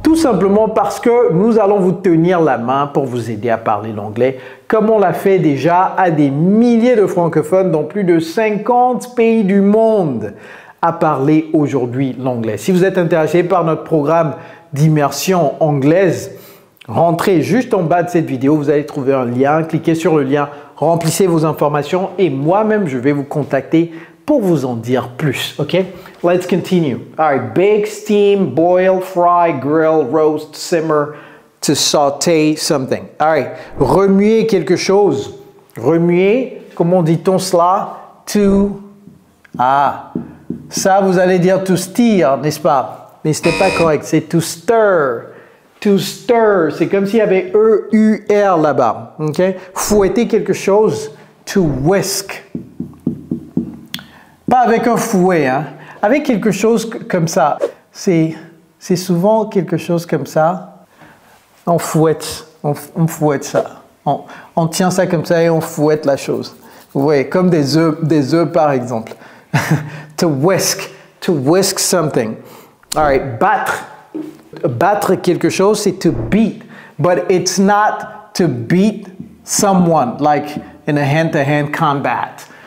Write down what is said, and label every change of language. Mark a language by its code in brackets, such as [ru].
[fr] Tout simplement parce que nous allons vous tenir la main pour vous aider à parler l'anglais, comme on l'a fait déjà à des milliers de francophones dans plus de 50 pays du monde à parler aujourd'hui l'anglais. Si vous êtes intéressé par notre programme d'immersion anglaise, rentrez juste en bas de cette vidéo, vous allez trouver un lien, cliquez sur le lien, remplissez vos informations et moi-même, je vais vous contacter pour vous en dire plus, ok? [en] Let's continue. All right, bake, steam, boil, fry, grill, roast, simmer, to sauter something. All right, [fr] remuer quelque chose. Remuer, comment dit-on cela? To, ça vous allez dire to stir, n'est-ce pas? Mais ce n'est pas correct, c'est to stir. To stir, c'est comme s'il y avait E-U-R là-bas. Okay? Fouetter quelque chose, to whisk. Pas avec un fouet, hein? Avec quelque chose comme ça. C'est souvent quelque chose comme ça. On fouette, on fouette ça. On tient ça comme ça et on fouette la chose. Vous voyez, comme des œufs par exemple. [en] To whisk something. All right, battre. [fr] Battre quelque chose, c'est [en] to beat, but it's not to beat someone, like in a hand-to-hand combat.